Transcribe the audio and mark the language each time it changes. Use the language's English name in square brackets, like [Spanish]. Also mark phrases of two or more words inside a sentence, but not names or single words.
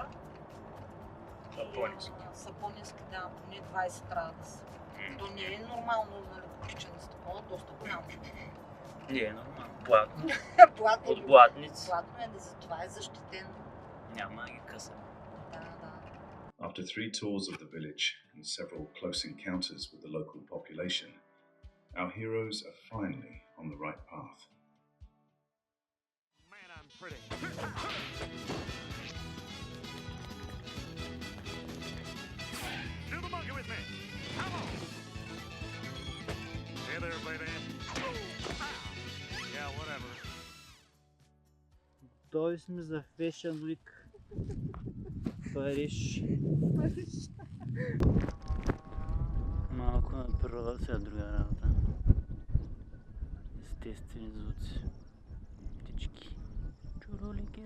[Bulgarian] По-ниски. са по-ниски, да, поне 20 трябва да са. То не е нормално, нали, купичане с такова, доста голямо. Не е нормално. Платно. Платно От блатници. Платно е, да затова е защитено. Няма да ги къса. Да, да. [English] After 3 tours of the village and several close encounters with the local population, our heroes are finally on the right path. Man, I'm pretty. Do the monkey with me. Come on. Hey there, baby. Oh, ow. Yeah, whatever. [Bulgarian] Той сме за Fashion Week. Париж. Малко на природа сега друга работа. Естествени звуци. Птички. Чуролики-лики-лики.